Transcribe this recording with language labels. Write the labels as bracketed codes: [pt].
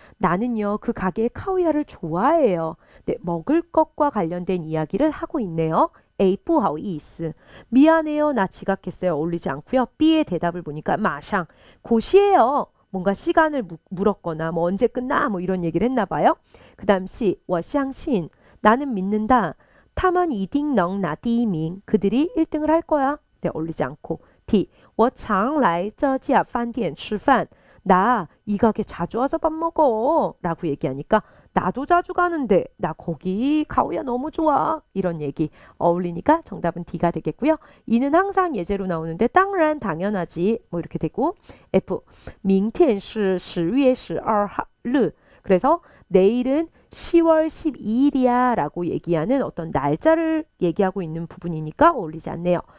[ko] 나는요 그 가게의 카오야를 좋아해요. 네, 먹을 것과 관련된 이야기를 하고 있네요. [zh] A. 不好意思. [ko] 미안해요. 나 지각했어요. 어울리지 않고요. B의 대답을 보니까 마상. 곧이에요. 뭔가 시간을 물었거나 뭐 언제 끝나 뭐 이런 얘기를 했나 봐요. 그 다음 시, 我相信 나는 믿는다. [zh] 他们一定能拿第一名 [ko] 그들이 1등을 할 거야. 네, 어울리지 않고. D, [zh] 我常来这家饭店吃饭 [ko] 나 이 가게 자주 와서 밥 먹어 라고 얘기하니까 나도 자주 가는데 나 거기 가오야 너무 좋아 이런 얘기 어울리니까 정답은 D가 되겠고요. 이는 항상 예제로 나오는데 当然 당연하지 뭐 이렇게 되고 F [zh] 明天是10月12日 [ko] 그래서 내일은 10월 12일이야 라고 얘기하는 어떤 날짜를 얘기하고 있는 부분이니까 어울리지 않네요.